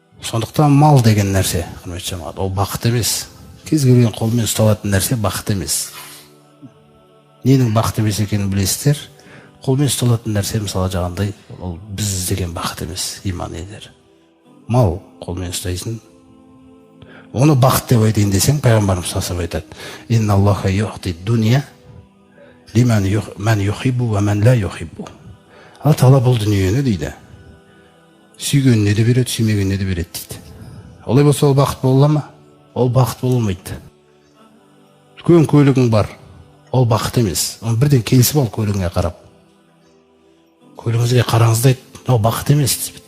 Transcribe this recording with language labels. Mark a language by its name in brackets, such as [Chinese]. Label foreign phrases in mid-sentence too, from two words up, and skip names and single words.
[Kazakh] Сондықтан мал деген нәрсе, құрметті жамағат, ол бақыт емес. Кез келген қолмен ұсталатын нәрсе бақыт емес. Ненің бақыт емес екенін білесіздер. Қолмен ұсталатын нәрсе, мысалы жаңағындай, ол біз іздеген бақыт емес, иман едер. Мал қолмен ұстайсың. Оны бақыт деп айтайын десең, пайғамбарымыз [Arabic] صلى الله عليه [Kazakh] айтады: [Arabic] «إن الله يعطي الدنيا لمن يحب ومن لا يحب». [Kazakh] Алла Тағала бұл дүниені дейді, сүйгеніне де береді, сүймегеніне де береді дейді. Олай болса ол бақыт бола ма? Ол бақыт бола алмайды. Үлкен көлігің бар, ол бақыт емес. Оны бірден келісіп ал көлігіңе қарап. Көлігіңізге қараңыз дейді, ол бақыт емес дейді.